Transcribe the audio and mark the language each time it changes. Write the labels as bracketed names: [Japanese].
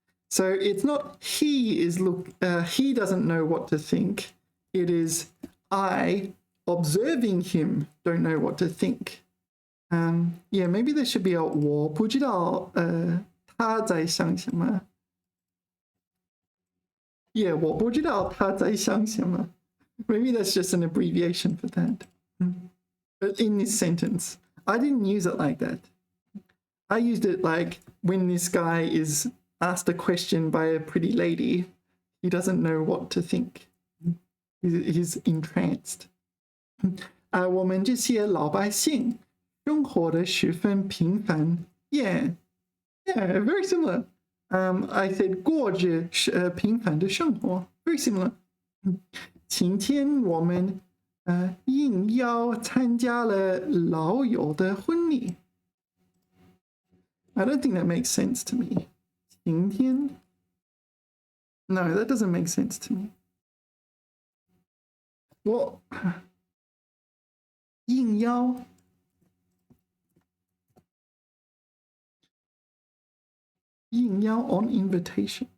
[English] So it's not he doesn't know what to think. It is I, observing him, don't know what to think. Yeah, maybe there should be a [Chinese] 我不知道他在想什么. Yeah, 我不知道他在想什么. [English] Maybe that's just an abbreviation for that. But in this sentence, I didn't use it like that. I used it like when this guy is asked a question by a pretty lady, he doesn't know what to think. He's entranced. [Chinese] 我们这些老百姓生活的十分平凡. [English] Yeah, very similar. I said [Chinese] 过着平凡的生活. [English] Very similar. [Chinese] 今天我们应邀参加了老友的婚礼. [English] I don't think that makes sense to me. [Chinese] 今天? [English] No, that doesn't make sense to me. Well, 应邀 应邀 on invitation.